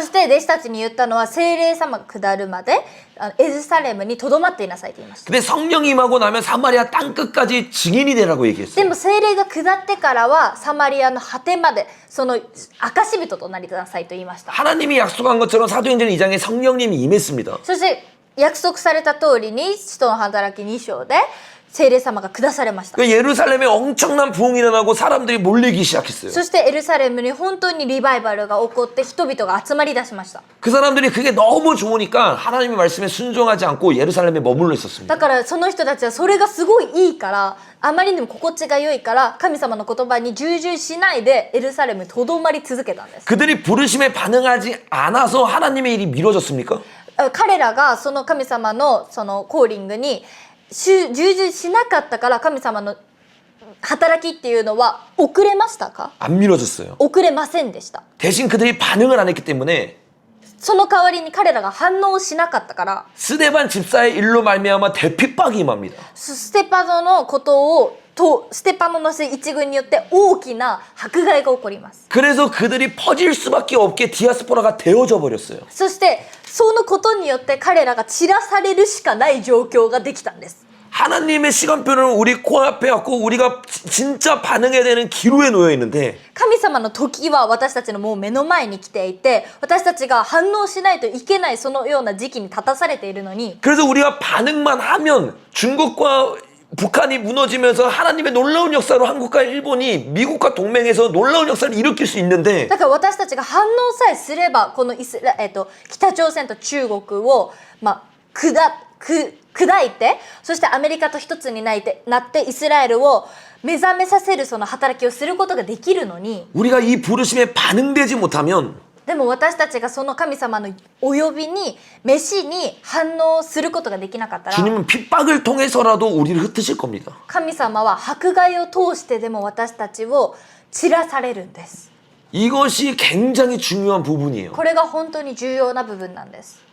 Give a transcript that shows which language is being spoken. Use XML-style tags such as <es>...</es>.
<ja>そして弟子たちに言ったのは聖霊様が下るまでエルサレムにとどまっていなさいと言いました。</ja> <ko>근데 성령이 임하고 나면 사마리아 땅 끝까지 증인이 되라고 얘기했어요.</ko> <ja>でも聖霊が下ってからはサマリアの果てまでその証人となりなさいと言いました。</ja> <ko>하나님이 약속한 것처럼 사도행전 2장에 성령님이 임했습니다.</ko> <ja>そして約束された通りに使徒の働き2章で聖霊様が下されました。</ja> <ko>예루살렘에 엄청난 부흥이 일어나고 사람들이 몰리기 시작했어요.</ko> <ja>そしてエルサレムに本当にリバイバルが起こって人々が集まり出しました。</ja> <ko>그 사람들이 그게 너무 좋으니까 하나님의 말씀에 순종하지 않고 예루살렘에 머물러 있었습니다.</ko> <ja>だからその人たちはそれがすごいいいからあまりにも心地が良いから神様の言葉に従順しないでエルサレムにとどまり続けたんです。</ja> <ko>그들이 부르심에 반응하지 않아서 하나님의 일이 미뤄졌습니까?</ko> <ja>彼らがその神様のそのコーリングに従順しなかったから神様の働きっていうのは遅れましたか？</ja> <ko>안 미뤄졌어요.</ko> <ja>遅れませんでした。</ja> <ko>대신 그들이 반응을 안 했기 때문에</ko> <ja>その代わりに彼らが反応しなかったから</ja> <ko>스데반 집사의 일로 말미암아 대핍박이 임합니다.</ko> <ja>ステパノのことをステパノの一軍によって大きな迫害が起こります。</ja> <ko>그래서 그들이 퍼질 수밖에 없게 디아스포라가 되어져 버렸어요.</ko> <ja>そしてそのことによって彼らが散らされるしかない状況ができたんです。</ja> <ko>하나님의 시간표는 우리 코앞에 왔고 우리가 진짜 반응해야 되는 기로에 놓여 있는데</ko> <ja>神様の時は私たちのもう目の前に来ていて私たちが反応しないといけないそのような時期に立たされているのに</ja> <ko>그래서 우리가 반응만 하면 중국과 북한이 무너지면서 하나님의 놀라운 역사로 한국과 일본이 미국과 동맹에서 놀라운 역사를 일으킬 수 있는데</ko> <ja>だから私たちが反応さえすればこの北朝鮮と中国を、砕いてそしてアメリカと一つになってイスラエルを目覚めさせるその働きをすることができるのに</ja> <ko>우리가 이 부르심에 반응되지 못하면</ko> <ja>でも私たちがその神様のお呼びに召しに反応することができなかったら</ja> <ko>주님은 핍박을 통해서라도 우리를 흩으실 겁니다.</ko> <ja>神様は迫害を通してでも私たちを散らされるんです。</ja> <ko>이것이 굉장히 중요한 부분이에요.</ko> <ja>これが本当に重要な部分なんです。</ja>